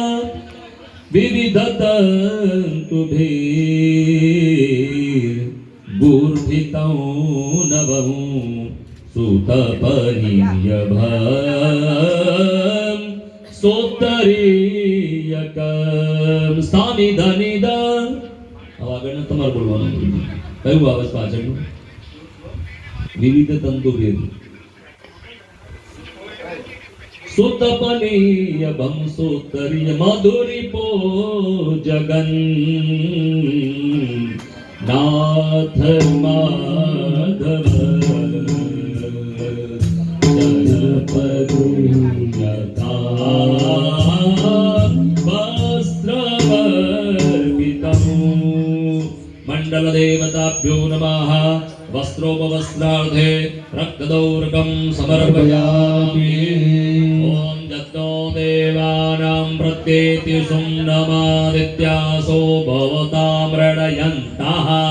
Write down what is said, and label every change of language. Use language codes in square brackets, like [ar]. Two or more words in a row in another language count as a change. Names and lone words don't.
[sa] विविधतन्तुभिः गुर्भितं नवं सुतपनीयभं सोत्तरीयकं सानि धनि ध [gu] હવે આગળનું તમારે બોલવાનું કયું આવે છે પાછળનું [sa] વિવિધ તંતુભેદ સુતપનીય ભંસોત્તરીય મધુરી પો જગન નાથ માધવ मंडल देवताभ्यो नमः वस्त्रोपवस्त्रार्थे रक्तदौर्गं समर्पयामि ओम जत्नो देवानां प्रत्येति सुम्नमादित्यासो भवतां मृडयन्तः